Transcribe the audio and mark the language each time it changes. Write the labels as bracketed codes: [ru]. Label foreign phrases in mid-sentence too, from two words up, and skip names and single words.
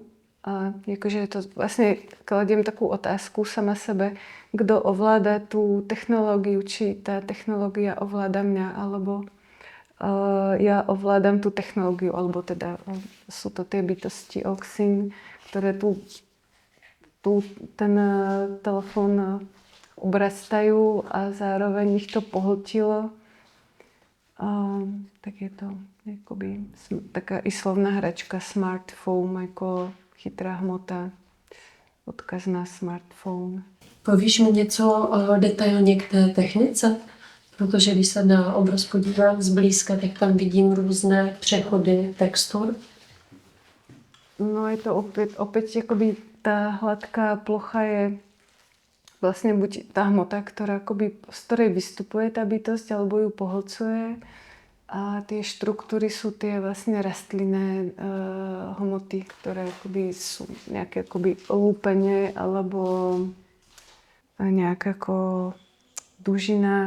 [sk] A jakože to vlastne kladiem takú otázku sama sebe, kto ovláda tú technológiu, či tá technológia ovláda mňa, alebo ja ovládam tú technológiu, alebo teda sú to tie bytosti Oxin, ktoré ten telefón obrastajú a zároveň ich to pohltilo. Tak je to jakoby taká i slovná hračka smartphone, [cs] jako chytrá hmota, odkaz na smartphone. Povíš mi něco detailně k té technice? Protože když se na obraz podívám zblízka, tak tam vidím různé přechody textur. [sk] No je to opět jakoby ta hladká plocha je vlastně buď ta hmota, z ktorej vystupuje tá bytosť, alebo ju pohlcuje. A tie štruktúry sú tie vlastne rastlinné hmoty, ktoré akoby sú nejaké akoby lúpenie alebo nejaká ako dužina.